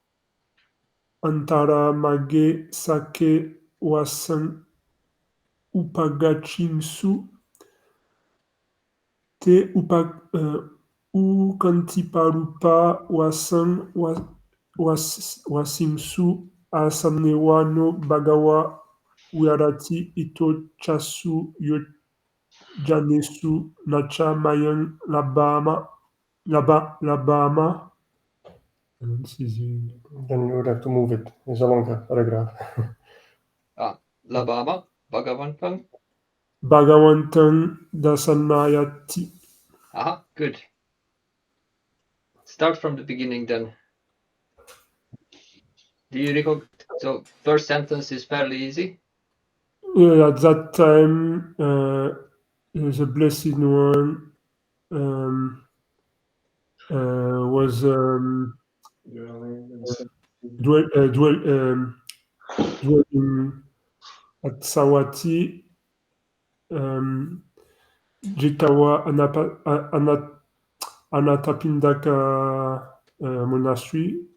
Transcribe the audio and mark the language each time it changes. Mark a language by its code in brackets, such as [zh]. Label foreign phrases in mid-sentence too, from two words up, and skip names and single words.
[pi] antaramage sake wasang upagachimsu te ukantiparupa wasang wasimsu asamnewa no bhagawa viharati ito chasu janesu nacha mayang labama. [en] Then you would have to move it. It's a longer paragraph. [pi] Labama, Bhagavantang. Bhagavantang dasanayati. [en] Aha, good. Start from the beginning then. Do you recall? So first sentence is fairly easy. At that time, the Blessed One was dwelling at Sawati, Jetawa Anatapindaka monastery.